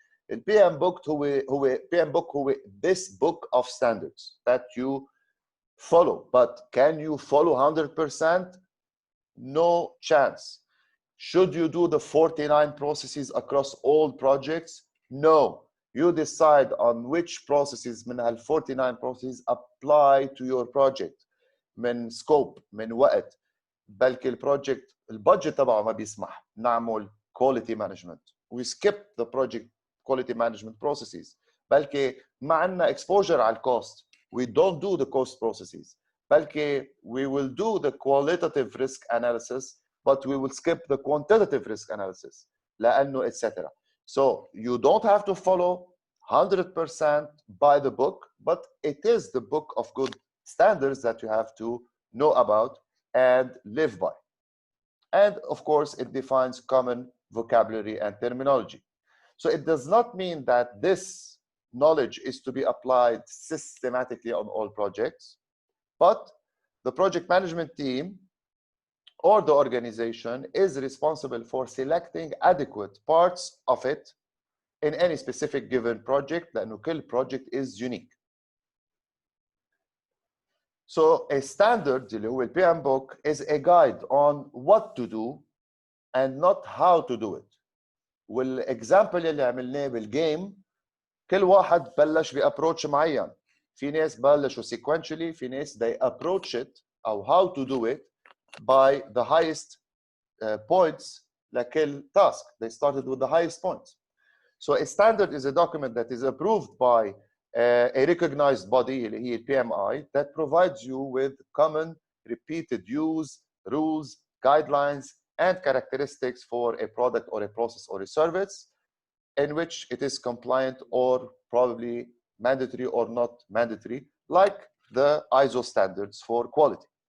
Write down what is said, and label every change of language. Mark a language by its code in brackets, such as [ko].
[en] ال PMBoK هو this book of standards that you follow, but can you follow 100%? No chance. Should you do the 49 processes across all projects? No. You decide on which processes [ar] من هال [en] 49 processes apply to your project. [ar] من scope, من وقت. بلكي البروجكت البادجت تبعه ما بيسمح نعمل quality management. [en] We skip the project quality management processes. [ar] بلكي ما عندنا exposure على الcost. [en] We don't do the cost processes. بلكي we will do the qualitative risk analysis, but we will skip the quantitative risk analysis. لأنه etc. So you don't have to follow 100% by the book, but it is the book of good standards that you have to know about and live by. And of course, it defines common vocabulary and terminology. So it does not mean that this knowledge is to be applied systematically on all projects, but the project management team or the organization is responsible for selecting adequate parts of it in any specific given project لأنه كل project is unique. So a standard [ar] اللي هو [en] PMBoK is a guide on what to do and not how to do it. [ar] والexample اللي عملناه بالجيم كل واحد بلش بapproach معين. في ناس بلشوا [en] sequentially، في ناس they approach it أو how to do it by the highest points لكل task. They started with the highest points. So a standard is a document that is approved by a recognized body [ar] اللي هي [en] PMI that provides you with common repeated use, rules, guidelines, and characteristics for a product or a process or a service in which it is compliant or probably mandatory or not mandatory, like the ISO standards for quality.